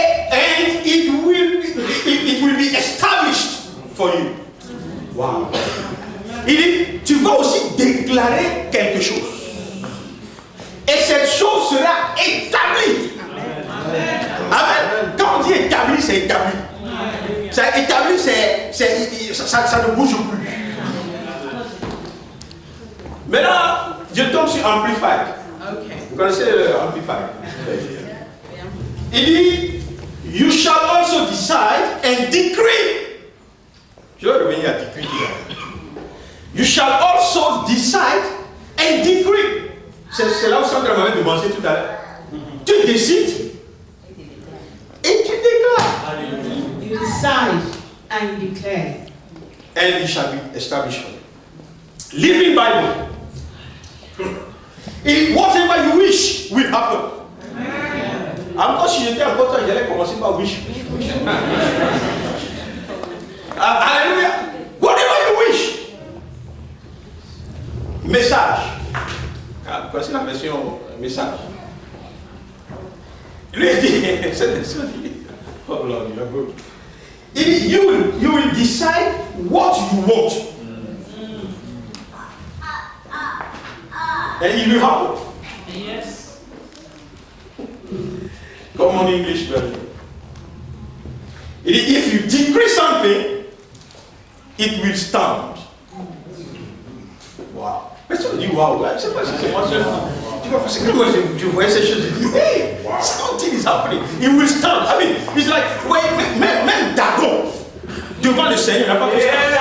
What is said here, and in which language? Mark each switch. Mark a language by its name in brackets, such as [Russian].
[English] And it will be established for you. Wow. [French] Il dit, tu vas aussi déclarer quelque chose. Et cette chose sera établie. Amen. Quand on dit établi, c'est établi. Ça établi, ça ne bouge plus. Maintenant, je tombe sur Amplified. [English] Okay. [French] Vous connaissez Amplified? Il dit, [English] you shall also decide and decree. [French] Je vais revenir à decree. [English] You shall also decide and decree. [French] C'est là où Sandra m'avait demandé tout à l'heure. Tu décides et tu déclares. [English] You decide and you declare. And it shall be established for you. Living Bible. Et whatever you wish will happen. [French] Encore si j'étais encore toi, j'allais commencer par wish. [English] Alléluia. Whatever you wish. [French] Message. Voici la version message. Lui dit, cette version dit, [English] oh Lord, you are good. You will decide what you want. And it will happen. Yes. Common English version. If you decree something, it will stand. [French] Wow. Personne dit wow. Je ne sais pas si c'est moi seul. Tu vois, parce que moi je voyais ces choses, je dis, [English] hey, something is happening. It will stand. I mean, it's like, [French] même Dagon, devant le Seigneur, il n'a pas pu stand.